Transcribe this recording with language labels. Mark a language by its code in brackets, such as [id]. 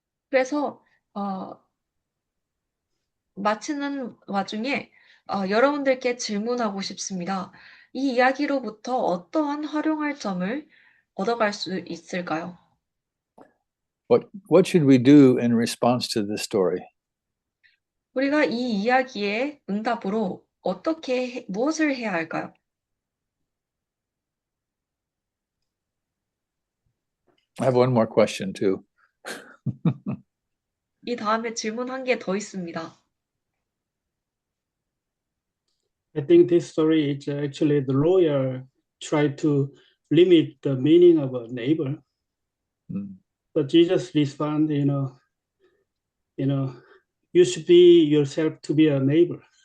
[ko] 그래서 마치는 와중에 여러분들께 질문하고 싶습니다. 이 이야기로부터 어떠한 활용할 점을 얻어갈 수 있을까요? [en] What should we do in response to this story? [ko] 우리가 이 이야기의 응답으로 무엇을 해야 할까요? [en] I have one more question too. [ko] 이 다음에 질문 한 개 더 있습니다. [en] I think this story is actually the lawyer tried to limit the meaning of a neighbor. But Jesus respond, you should be yourself to be a neighbor.